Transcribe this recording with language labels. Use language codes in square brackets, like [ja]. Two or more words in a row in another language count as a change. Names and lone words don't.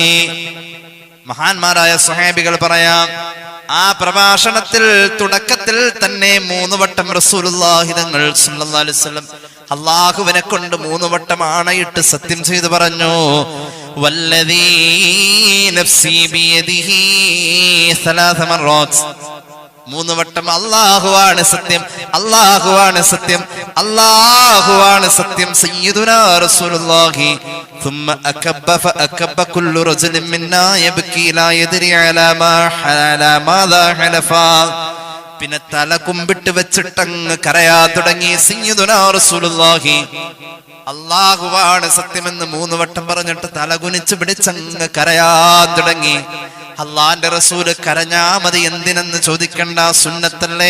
[ml] മഹാന്മാരായ സ്വഹാബികൾ പറയാം, ആ പ്രഭാഷണത്തിൽ തുടക്കത്തിൽ തന്നെ 3 വട്ടം റസൂലുള്ളാഹി തങ്ങൾ [ar] صلى الله عليه وسلم [ml] അല്ലാഹുവിനെ കൊണ്ട് 3 വട്ടം ആണയിട്ട് സത്യം ചെയ്തു പറഞ്ഞു, [ar] والذي نفسي بيده 3 مرات. [ml] 3 വട്ടം അല്ലാഹുവാണ് സത്യം, അല്ലാഹുവാണ് സത്യം, അല്ലാഹുവാണ് സത്യം. [ar] سيدنا رسول الله ثم أكب فأكب كل رجل منا يبكي لا يدري على ماذا حلفا. [ml] പിന്നെ തല കുമ്പിട്ട് വെച്ചിട്ടങ്ങ് കരയാ തുടങ്ങി. [ar] سيدنا رسول الله [ml] അല്ലാഹുവാണ് സത്യമെന്ന് 3 വട്ടം പറഞ്ഞിട്ട് തല കുനിച്ച് പിടിച്ചങ്ങ് കരയാ തുടങ്ങി. അള്ളാന്റെ റസൂല് കരഞ്ഞാ മതി, എന്തിനെന്ന് ചോദിക്കണ്ട, സുന്നത്തല്ലേ.